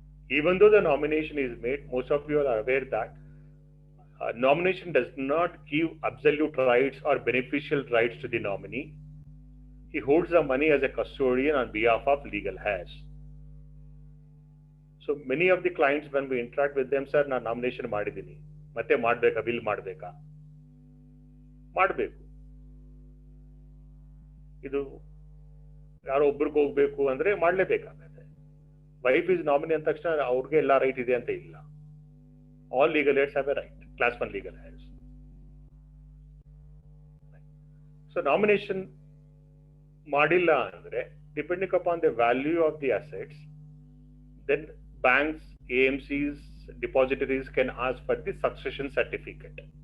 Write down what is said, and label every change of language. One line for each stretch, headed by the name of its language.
English: Even though the nomination is made, most of you are aware that nomination does not give absolute rights or beneficial rights to the nominee. He holds the money as a custodian on behalf of legal heirs. So many of the clients, when we interact with them, sir,
Kannada: ನಾನು nomination ಮಾಡಿದ್ದೀನಿ, ಮತ್ತೆ ಮಾಡಬೇಕಾ, will ಮಾಡಬೇಕಾ? ಮಾಡಬೇಕು. ಇದು ಯಾರೋ ಒಬ್ಬರಿಗೆ ಹೋಗ್ಬೇಕು ಅಂದ್ರೆ ಮಾಡಲೇಬೇಕಾಗುತ್ತೆ.
English: wife is nominee
Kannada: ಅಂದ ತಕ್ಷಣ ಅವ್ರಿಗೆ ಎಲ್ಲ ರೈಟ್ ಇದೆ ಅಂತ ಇಲ್ಲ.
English: All legal heirs have a right, class 1 legal heirs. So nomination
Kannada: madilla andre,
English: depending upon the value of the assets, then banks, AMCs, depositories can ask for the succession certificate.